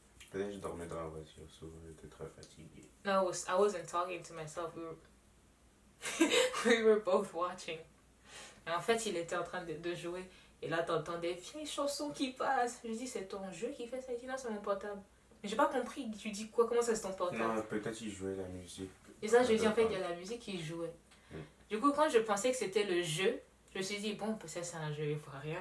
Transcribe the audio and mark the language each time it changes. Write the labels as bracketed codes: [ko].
[fr] Peut-être que je dormais dans la voiture, souvent j'étais très fatigué. [en] No, I wasn't talking to myself. We were both watching. [fr] Et en fait, il était en train de jouer. Et là, t'entends des vieilles chansons qui passent. Je dis, c'est ton jeu qui fait ça? Il dit, non, c'est mon portable. Mais j'ai pas compris. Tu dis quoi? Comment ça, c'est ton portable? Non, peut-être qu'il jouait la musique. Et ça, je lui ai dit, en fait, il y a la musique qui jouait. Du coup, quand je pensais que c'était le jeu, je me suis dit, bon, peut-être c'est un jeu, ils voient rien.